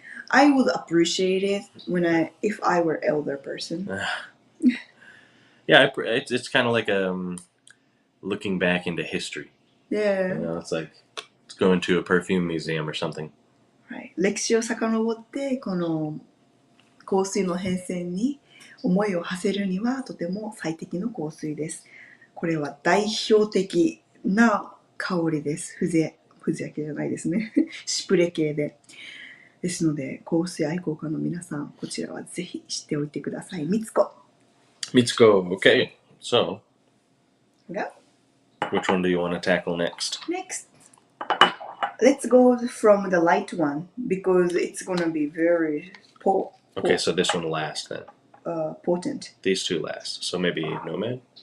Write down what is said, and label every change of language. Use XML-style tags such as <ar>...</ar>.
<en>I would appreciate it if I were elder person. Yeah, it's kind of like looking back into history. Yeah. You know, it's like it's going to a perfume museum or something. Right.</en> <ja>歴史を遡ってこの香水の変遷に思いを馳せるにはとても最適の香水です。これは代表的な香りです。風情系じゃないですね。シプレ系で。ですので、香水愛好家の皆さん、こちらはぜひ知っておいてください。</ja> <en>Mitsouko. Okay. So, Go. which one do you want to tackle next? Next. Let's go from the light one because it's gonna be very Okay, so this one last then. Potent. These two last. So maybe Nomad?</en>